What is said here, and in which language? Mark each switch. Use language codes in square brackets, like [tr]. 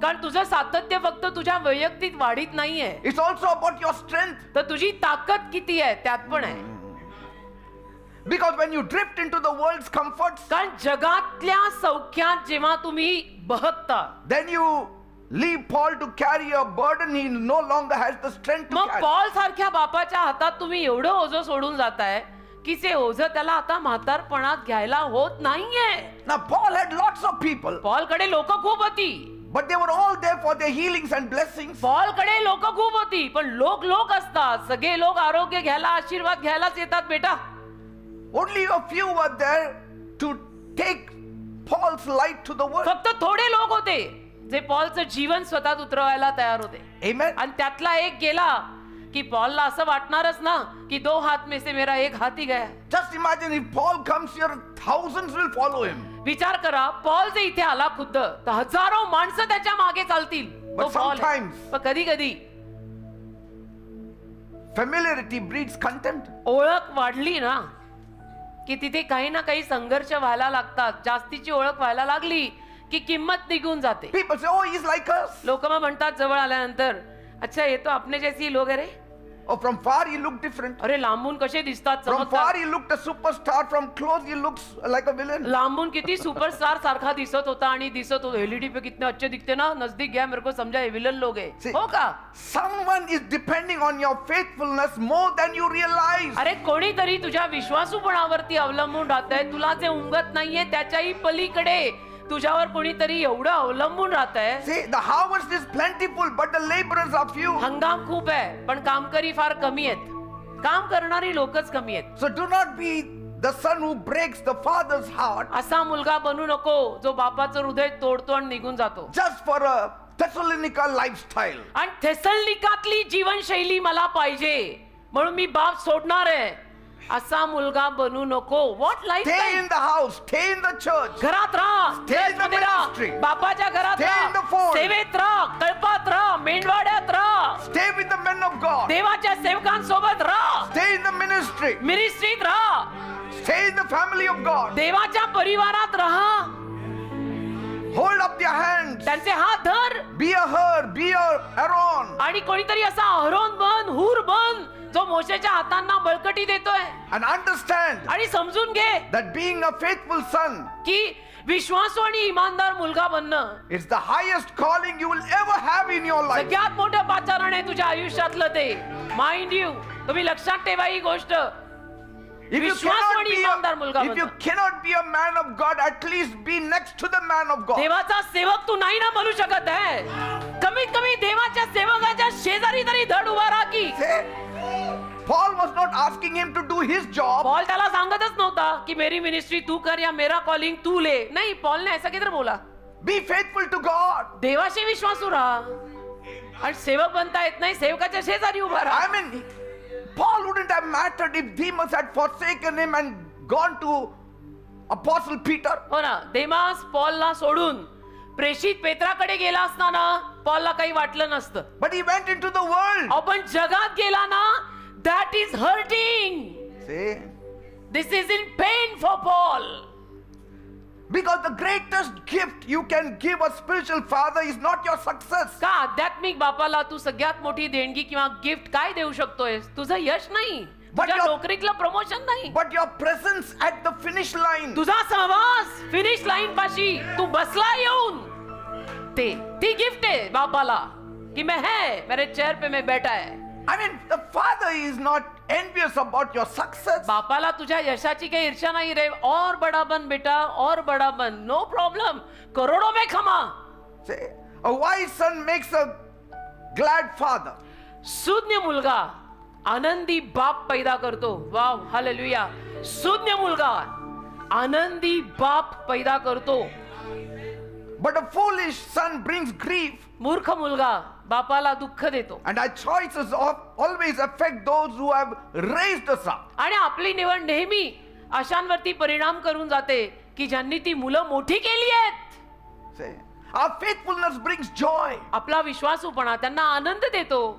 [mr] कारण तुझं सातत्य फक्त तुझ्या वैयक्तिक वाढीत नाहीये, [en] it's also about your strength. [mr] तर तुझी ताकद किती आहे त्यात पण आहे. [en] Because when you drift into the world's comforts, [mr] कारण जगातल्या सौख्यात जेव्हा तुम्ही बहकता, [en] then you leave Paul to carry a burden he no longer has the strength to [mr] मग [en] carry. [mr] पॉल सारख्या बापाच्या हातात तुम्ही एवढं ओझं सोडून जाताय की ते ओझं त्याला आता म्हातारपणात घ्यायला होत नाहीये. [en] Now Paul had lots of people, [mr] Paul कडे लोक खूप होती, [en] but they were all there for their healings and blessings. [mr] Paul कडे लोक खूप होती, पण लोक असतात, सगळे लोक आरोग्य घ्यायला, आशीर्वाद घ्यायलाच येतात बेटा. [en] Only a few were there to take Paul's light to the world. [mr] फक्त थोडे लोक होते जे पॉलचं जीवन स्वतःत उतरवायला तयार होते. [en] Amen. [mr] आणि त्यातला एक गेला की पॉलला असं वाटणारच ना की [hi] दो हात में से मेरा एक हात ही गया. [en] Just imagine if Paul comes here, thousands will follow him. [mr] विचार करा, पॉल जे इथे आला खुद्द तर हजारो माणसं त्याच्या मागे चालतील. [en] But sometimes [mr] पण कधी कधी [en] familiarity breeds contempt. [mr] ओळख वाढली ना की तिथे काही ना काही संघर्ष व्हायला लागतात. जास्तीची ओळख व्हायला लागली की किंमत निघून जाते. [en] People say, oh, he's like us. [mr] लोक मग म्हणतात जवळ आल्यानंतर, [hi] अच्छा ये तो अपने जैसी लोग है रे. [en] Oh, from far he looked different. [mr] अरे लांबून कसे दिसतात, [en] From [mr] चमकतात. [en] far he looked a superstar. From close he looks like a villain. [mr] लांबून किती सुपरस्टार सारखा दिसत होता आणि दिसत होता. [hi] एलईडी पे कितने अच्छे दिखते ना, नजदीक गया मेरे को समझा ये विलन लोग है. [en] See, [mr] हो का? [en] someone is depending on your faithfulness more than you realize. [mr] अरे कोणीतरी तुझ्या विश्वासूपणावरती अवलंबून राहतंय. तुला जे उमगत नाहीये त्याच्याही पलीकडे तुझ्यावर कोणीतरी एवढं अवलंबून राहतंय. [en] See, the harvest is plentiful, but the laborers are few. [mr] हंगाम खूप आहे पण कामकरी फार कमी आहेत. काम करणारी लोकच कमी आहेत. [en] So do not be the son who breaks the father's heart [mr] असा मुलगा बनू नको जो बापाचं हृदय तोडतो आणि निघून जातो. [en] just for a Thessalonica lifestyle. [mr] आणि थेसलनिकातली जीवनशैली मला पाहिजे म्हणून मी बाप सोडणार आहे, असा मुलगा बनू नको. [en] What life? Stay in the house, stay in the church, [mr] घरात राहा, [en] Stay in the [mr] चर्चमध्ये राहा, [en] ministry. [mr] बापाच्या घरात [en] Stay in the [mr] राहा, [en] fold. [mr] सेवेत राहा, कळपात राहा, मेंढवाड्यात राहा, [en] stay with the men of God, [mr] देवाच्या सेवकांसोबत राहा, [en] stay in the ministry, [mr] मिनिस्ट्रीत राहा, [en] stay in the family of God, [mr] देवाच्या परिवारात राहा, [en] hold up their hands, [mr] त्यांचे हात धर. [en] be a Hur, be a Aaron, [mr] आणि कोणीतरी असा अहरोन बन, हूर बन जो मोशेच्या हातांना बळकटी देतोय. [en] and understand [mr] आणि समजून घे [en] that being a faithful son [mr] की विश्वासू आणि इमानदार मुलगा बनणं [en] is the highest calling you will ever have in your life. [mr] सगळ्यात मोठं पाचारण आहे तुझ्या आयुष्यातलं ते. [en] mind you, [mr] तुम्ही लक्षात ठेवा ही गोष्ट. [en] If you [mr] विश्वासू आणि इमानदार मुलगा [en] cannot be a man of God, at least be next to the man of God. [mr] देवाचा सेवक तू नाही ना बनू शकत आहे, कमीत कमी देवाच्या सेवकाच्या शेजारी तरी धड उभा राहा की. [en] Say, Paul was not asking him to do his job. [mr] Paul त्याला सांगतच नव्हता की [hi] मेरी मिनिस्ट्री तू कर या मेरा कॉलिंग तू ले. [mr] नाही, पॉलने [hi] ऐसा किधर बोला. [en] Be faithful to God. [mr] देवाशी विश्वासू राहा आणि सेवक बनता येत नाही, सेवकाच्या शेजारी उभा राहा. [en] I mean, Paul wouldn't have mattered if Demas had forsaken him and gone to Apostle Peter. [mr] हो ना, देमास पॉलला सोडून प्रेषित पेत्राकडे गेला असताना पॉलला काही वाटलं नसतं. [en] But he went into the world. [mr] आपण जगात गेला ना, [en] That is hurting. See? This is in pain for Paul. Because the greatest gift you can give a spiritual father is not your success. [mr] का आध्यात्मिक बापाला तू सगळ्यात मोठी देणगी किंवा गिफ्ट काय देऊ शकतोय? तुझं यश नाही, तुझ्या [en] your- [mr] नोकरीतलं प्रमोशन नाही, [en] But your presence at the finish line. [mr] तुझा सहवास फिनिश लाईन पाशी तू बसला येऊन, ती गिफ्ट आहे बापाला की [hi] मैं है, मेरे चेयर पे मैं बैठा है. [en] I mean, the father is not envious about your success. [mr] बापाला तुझ्या यशाची काही ईर्ष्या नाही रे. [hi] और बडा बन बेटा, और बडा बन, [en] no problem, [hi] करोडों में खमा. [en] See, a wise son makes a glad father. [mr] सुज्ञ मुलगा आनंदी बाप पैदा करतो. Wow, hallelujah. सुज्ञ मुलगा आनंदी बाप पैदा करतो. [en] But a foolish son brings grief. [mr] मूर्ख मुलगा बापाला दुःख देतो. [en] And our choices always affect those who have raised us up. [mr] आणि आपली निवड नेहमी अशांवरती परिणाम करून जाते की ज्यांनी ती मुलं मोठी केली आहेत. [en] See, our faithfulness brings joy. [mr] आपला विश्वासूपणा त्यांना आनंद देतो.